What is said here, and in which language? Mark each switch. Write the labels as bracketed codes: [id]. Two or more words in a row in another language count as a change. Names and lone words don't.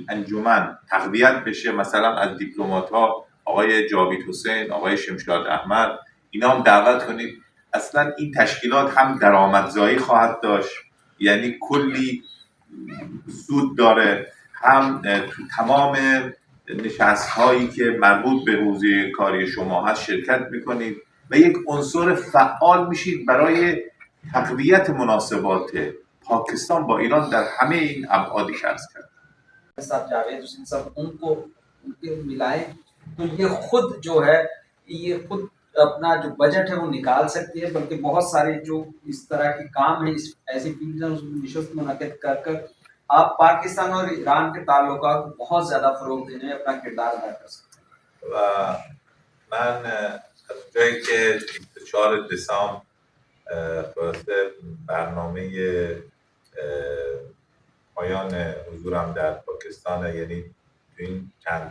[fa] انجمن تقویت بشه مثلا از دیپلمات‌ها آقای جاوید حسین آقای شمشاد احمد اینا هم دعوت کنید اصلا این تشکیلات هم درآمدزایی خواهد داشت یعنی کلی سود داره هم تو تمام نشست هایی که مربوط به حوزه کاری شما هست شرکت میکنید و یک عنصر فعال میشید برای تقویت مناسبات پاکستان با ایران در همه این ابعادی که عرض کردم. [ur] صاحب جاوید حسین صاحب ان کو ان کے ملائیں تو یہ خود جو ہے یہ خود اپنا جو بجٹ ہے وہ نکال سکتی ہے بلکہ بہت سارے جو اس طرح کے کام ہے اس ایسی نشست منعقد کر آپ پاکستان اور ایران کے تعلقات کو بہت زیادہ فروغ دینے میں اپنا کردار ادا کر سکتے ہیں. [fa] و من از جایی که 24 دسامبر خلاصه برنامه پایان حضورم در پاکستان یعنی تو این چند